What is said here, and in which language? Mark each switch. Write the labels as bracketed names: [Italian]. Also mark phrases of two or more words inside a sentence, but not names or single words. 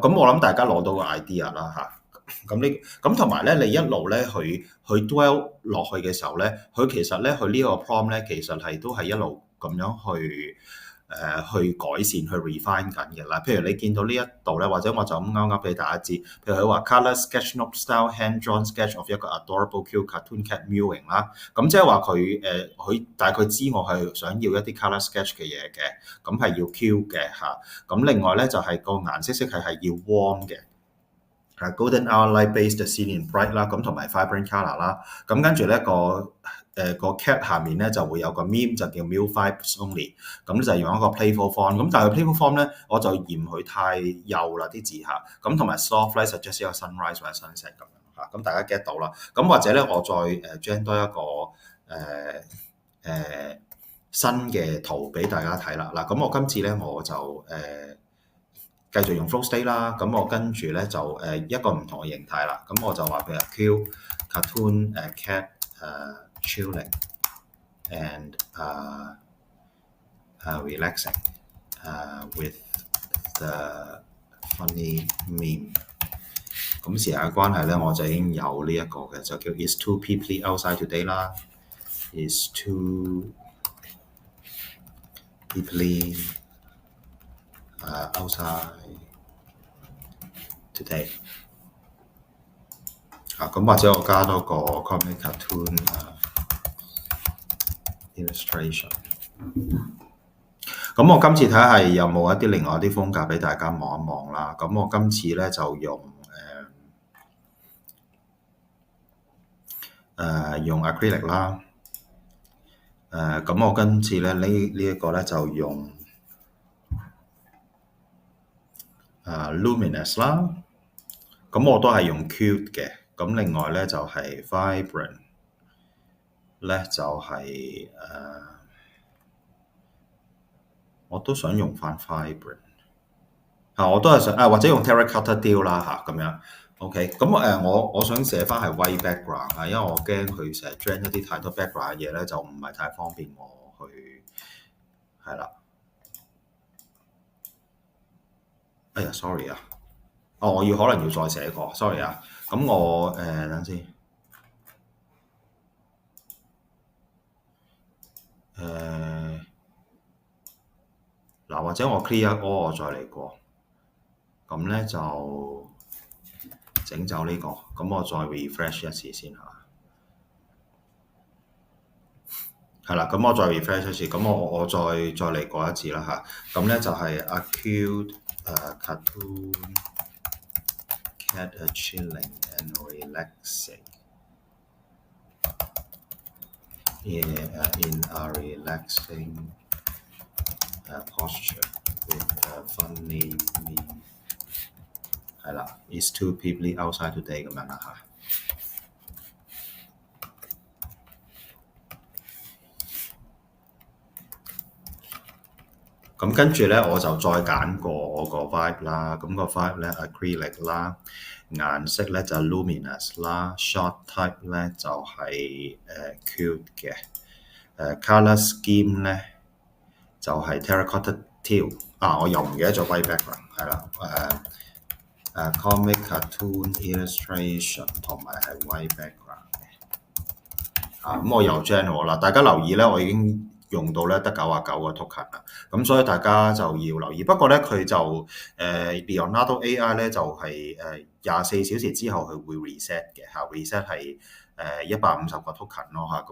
[Cantonese] 咁我諗大家攞到個 idea 啦嚇。咁同埋咧，你一路咧去 dwell 落去嘅時候咧，佢其實咧佢呢個 prompt 咧，其實係都係一路咁樣去去改善去 refine 緊嘅啦。譬如你見到呢一度咧，或者我就咁啱啱俾大家知，譬如佢話 [English] colour sketch note style hand drawn sketch of [Cantonese] 一個 [English] adorable cute cartoon cat mewing [Cantonese] 啦，咁即係話佢大概知我係想要一啲 [English] colour sketch [Cantonese] 嘅嘢嘅，咁係要 cute 嘅嚇。咁另外咧就係個顏色係要 warm 嘅。 [English] Golden hour light based Cillian bright [Cantonese] 啦，咁同埋 [English] vibrant colour [Cantonese] 啦，咁跟住咧個 cat 下面咧就會有個 meme 就叫 [English] Mew Vibes Only， [Cantonese] 咁就用一個 [English] playful font， [Cantonese] 咁但係 [English] playful font [Cantonese] 咧我就嫌佢太幼啦啲字嚇，咁同埋 soft 咧 suggest 一個 sunrise 或者 sunset 咁樣嚇，咁大家 get 到啦，咁或者咧我再將多一個新嘅圖俾大家睇啦，嗱咁我今次咧我就繼續用 [English] flow state [Cantonese] 啦，咁我跟住咧就一個唔同嘅形態啦，咁我就話譬如 [English] Q cartoon cat chilling and relaxing with the funny meme。 [Cantonese] 咁時間嘅關係咧，我就已經有呢一個嘅，就叫 [English] It's too people outside today [Cantonese] 啦 ， [English] It's too people outside today。 [Cantonese] 咁或者我加多個 [English] comic cartoon illustration。 [Cantonese] 咁我今次睇下有冇一啲另外一啲風格俾大家望一望啦。咁我今次咧就用用 acrylic 啦。咁我今次咧呢一個咧就用luminous 啦。咁我都係用 cute 嘅。咁另外咧就係 vibrant 咧就係我都想用翻 vibrant 我都係想或者用 [English] terracotta deal [Cantonese] 啦咁樣。OK， 咁我想寫翻係 [English] white background [Cantonese] 因為我驚佢成日 gen 一啲太多 background 嘅嘢咧，就唔係太方便我去係啦。哎呀 ，sorry 啊，我可能要再寫過 ，sorry 啊。咁我等先嗱，或者我 [English] clear all [Cantonese] 我再嚟過，咁咧就整走呢個，咁我再 refresh 一次先嚇。係啦，咁我再 refresh 一次，咁我再嚟過一次啦嚇。咁咧就係 [English] a cute cartoon cat chilling and relaxing in a relaxing posture with a funny meme。 [Cantonese] 係啦 ， [English] It's too people outside today [Cantonese] 咁樣啦嚇。咁跟住咧，我就再揀過我個 vibe 啦。咁個 vibe 咧 acrylic 啦，顏色咧就 luminous 啦 ， [English] shot type [Cantonese] 咧就係cute 嘅。 [English] colour scheme [Cantonese] 咧就係 [English] terracotta teal。 [Cantonese] 我又唔記得咗 [English] white background [Cantonese] 係啦。 [English] comic cartoon illustration [Cantonese] 同埋係 [English] white background [Cantonese] 嘅。咁我又 general 啦，大家留意咧，我已經用到咧得99個 token 啦，咁所以大家就要留意。不過咧，佢就Leonardo AI 咧就係24小時之後佢會 reset 嘅嚇 ，reset 係150個 token 咯嚇。